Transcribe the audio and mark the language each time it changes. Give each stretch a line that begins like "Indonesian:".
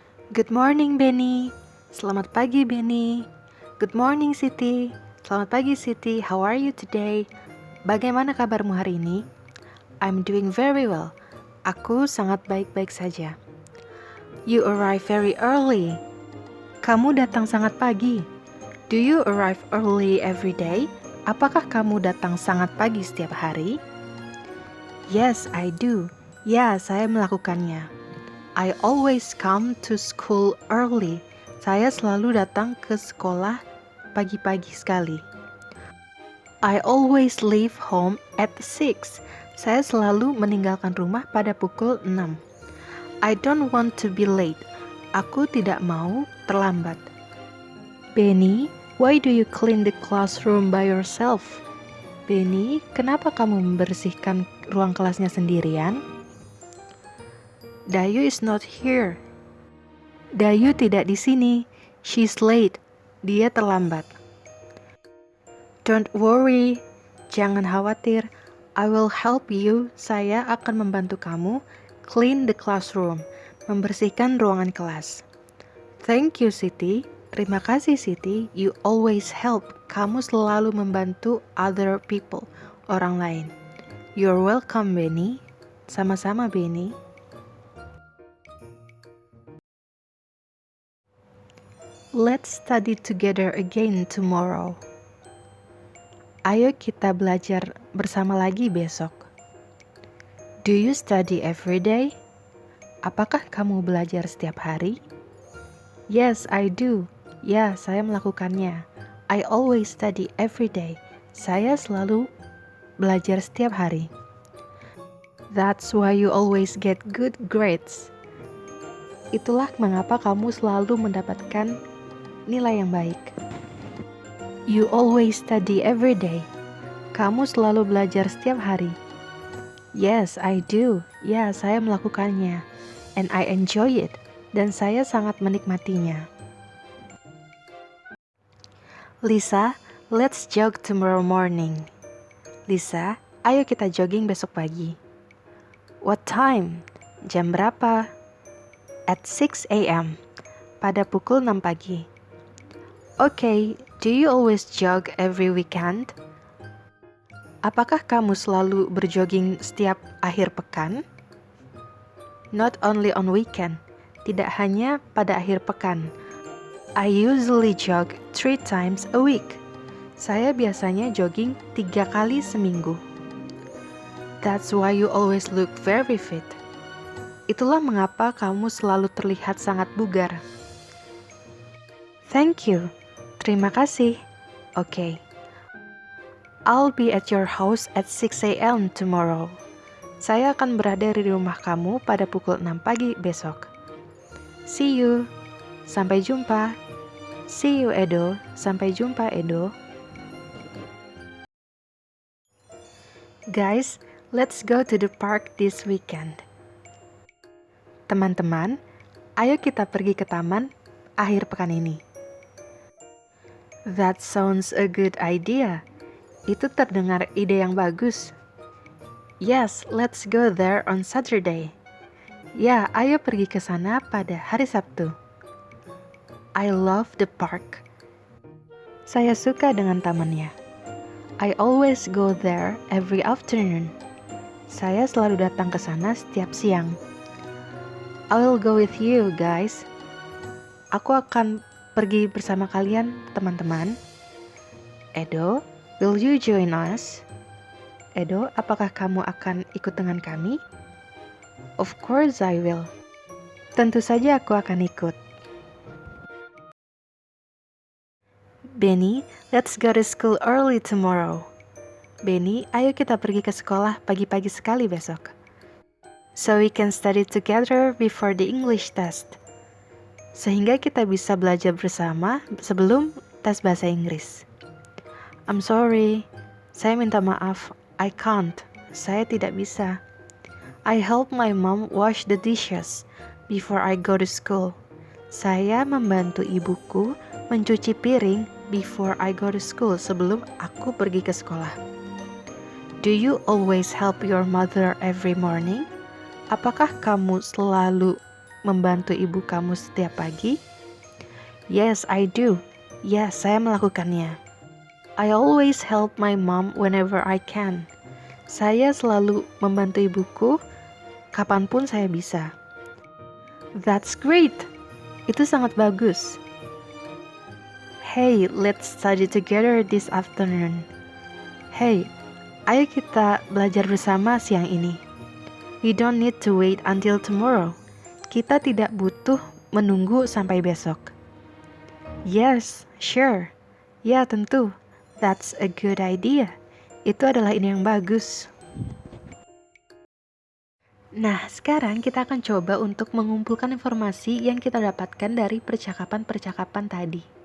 English: Good morning Benny.
Indonesian: Selamat pagi Benny.
English: Good morning Siti.
Indonesian: Selamat pagi Siti.
English: How are you today?
Indonesian: Bagaimana kabarmu hari ini?
English: I'm doing very well.
Indonesian: Aku sangat baik-baik saja.
English: You arrive very early.
Indonesian: Kamu datang sangat pagi.
English: Do you arrive early every day?
Indonesian: Apakah kamu datang sangat pagi setiap hari?
English: Yes, I do.
Indonesian: Ya, saya melakukannya.
English: I always come to school early.
Indonesian: Saya selalu datang ke sekolah pagi-pagi sekali.
English: I always leave home at 6.
Indonesian: Saya selalu meninggalkan rumah pada pukul 6.
English: I don't want to be late.
Indonesian: Aku tidak mau terlambat.
English: Benny, why do you clean the classroom by yourself?
Indonesian: Benny, kenapa kamu membersihkan ruang kelasnya sendirian?
English: Dayu is not here.
Indonesian: Dayu tidak di sini.
English: She's late.
Indonesian: Dia terlambat.
English: Don't worry.
Indonesian: Jangan khawatir.
English: I will help you.
Indonesian: Saya akan membantu kamu
English: clean the classroom.
Indonesian: Membersihkan ruangan kelas.
English: Thank you, Siti.
Indonesian: Terima kasih, Siti.
English: You always help.
Indonesian: Kamu selalu membantu
English: other people,
Indonesian: orang lain.
English: You're welcome, Benny.
Indonesian: Sama-sama, Benny.
English: Let's study together again tomorrow.
Indonesian: Ayo kita belajar bersama lagi besok.
English: Do you study every day?
Indonesian: Apakah kamu belajar setiap hari?
English: Yes, I do.
Indonesian: Ya, saya melakukannya.
English: I always study every day.
Indonesian: Saya selalu belajar setiap hari.
English: That's why you always get good grades.
Indonesian: Itulah mengapa kamu selalu mendapatkan nilai yang baik.
English: You always study every day.
Indonesian: Kamu selalu belajar setiap hari.
English: Yes, I do.
Indonesian: Ya, saya melakukannya.
English: And I enjoy it.
Indonesian: Dan saya sangat menikmatinya.
English: Lisa, let's jog tomorrow morning.
Indonesian: Lisa, ayo kita jogging besok pagi.
English: What time?
Indonesian: Jam berapa?
English: At 6 a.m.
Indonesian: Pada pukul 6 pagi.
English: Okay, do you always jog every weekend?
Indonesian: Apakah kamu selalu berjogging setiap akhir pekan?
English: Not only on weekend,
Indonesian: tidak hanya pada akhir pekan.
English: I usually jog 3 times a week.
Indonesian: Saya biasanya jogging 3 kali seminggu.
English: That's why you always look very fit.
Indonesian: Itulah mengapa kamu selalu terlihat sangat bugar.
English: Thank you.
Indonesian: Terima kasih.
English: Okay. I'll be at your house at 6 a.m. tomorrow.
Indonesian: Saya akan berada di rumah kamu pada pukul 6 pagi besok.
English: See you.
Indonesian: Sampai jumpa.
English: See you, Edo.
Indonesian: Sampai jumpa, Edo.
English: Guys, let's go to the park this weekend.
Indonesian: Teman-teman, ayo kita pergi ke taman akhir pekan ini.
English: That sounds a good idea.
Indonesian: Itu terdengar ide yang bagus.
English: Yes, let's go there on Saturday.
Indonesian: Ya, ayo pergi ke sana pada hari Sabtu.
English: I love the park.
Indonesian: Saya suka dengan tamannya.
English: I always go there every afternoon.
Indonesian: Saya selalu datang ke sana setiap siang.
English: I will go with you, guys.
Indonesian: Aku akan pergi bersama kalian, teman-teman.
English: Edo, will you join us?
Indonesian: Edo, apakah kamu akan ikut dengan kami?
English: Of course I will.
Indonesian: Tentu saja aku akan ikut.
English: Benny, let's go to school early tomorrow.
Indonesian: Benny, ayo kita pergi ke sekolah pagi-pagi sekali besok.
English: So we can study together before the English test.
Indonesian: Sehingga kita bisa belajar bersama sebelum tes bahasa Inggris.
English: I'm sorry.
Indonesian: Saya minta maaf.
English: I can't.
Indonesian: Saya tidak bisa.
English: I help my mom wash the dishes before I go to school.
Indonesian: Saya membantu ibuku mencuci piring
English: before I go to school,
Indonesian: sebelum aku pergi ke sekolah.
English: Do you always help your mother every morning?
Indonesian: Apakah kamu selalu membantu ibu kamu setiap pagi?
English: Yes, I do.
Indonesian: Ya, saya melakukannya.
English: I always help my mom whenever I can.
Indonesian: Saya selalu membantu ibuku kapanpun saya bisa.
English: That's great.
Indonesian: Itu sangat bagus.
English: Hey, let's study together this afternoon.
Indonesian: Hey, ayo kita belajar bersama siang ini.
English: We don't need to wait until tomorrow.
Indonesian: Kita tidak butuh menunggu sampai besok.
English: Yes, sure.
Indonesian: Ya, tentu.
English: That's a good idea.
Indonesian: Itu adalah ide yang bagus. Nah, sekarang kita akan coba untuk mengumpulkan informasi yang kita dapatkan dari percakapan-percakapan tadi.